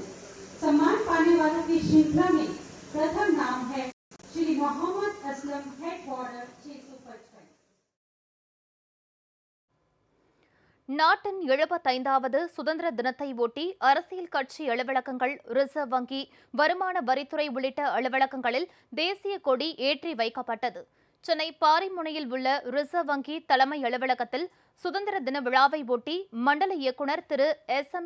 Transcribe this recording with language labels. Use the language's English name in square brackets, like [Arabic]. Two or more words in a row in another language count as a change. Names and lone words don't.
[Hindi] सम्मान पाने वालों की श्रृंखला में प्रथम नाम है श्री मोहम्मद असलम, हेड बॉर्डर 655। [Tamil] நாட்டின் 75வது சுதந்திர தினத்தை ஒட்டி அரசியல் கட்சி அலுவலகங்கள், ரிசர்வ் வங்கி, வருமான வரித்துறை உள்ளிட்ட அலுவலகங்களில் தேசிய கொடி ஏற்றி வைக்கப்பட்டது. சென்னை பாரிமுனையில் உள்ள ரிசர்வ் வங்கி தலைமை அலுவலகத்தில் சுதந்திர தின விழாவை ஒட்டி மண்டல இயக்குநர் திரு எஸ்.எம்.